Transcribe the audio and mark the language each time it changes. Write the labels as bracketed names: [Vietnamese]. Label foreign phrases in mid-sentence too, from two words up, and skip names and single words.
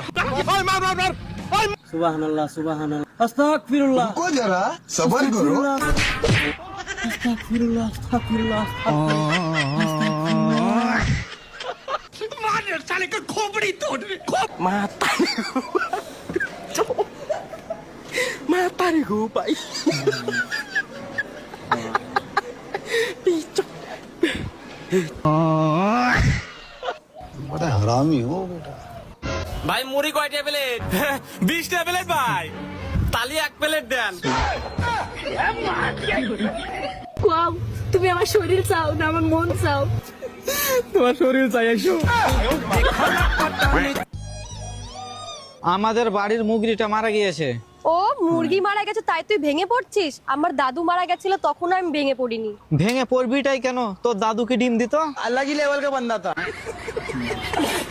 [Arabic] سبحان الله سبحان الله أستغفر الله [Hindi] रुको जरा सबर करो। [Arabic] أستغفر الله أستغفر الله. [Hindi] साले का खोपड़ी तोड़ दे। बड़ा हरामी हो बेटा। [Bangla] ভাই মুড়ি কয়টা প্লেট? 20টা প্লেট ভাই। তালি 1 প্লেট দেন। ওয়াও, তুমি আমার শরীর চাও না আমার মন চাও। তোমার শরীর চাই এসো। আমাদের বাড়ির মুগরিটা মারা গিয়েছে। ও মুরগি মারা গেছে তাই তুই ভেঙে পড়ছিস? আমার দাদু মারা গেছিল তখন আমি ভেঙে পড়িনি। ভেঙে পড়বিটাই কেন? তোর দাদু কি ডিম দিত? [Hindi] अलग ही लेवल का बंदा था।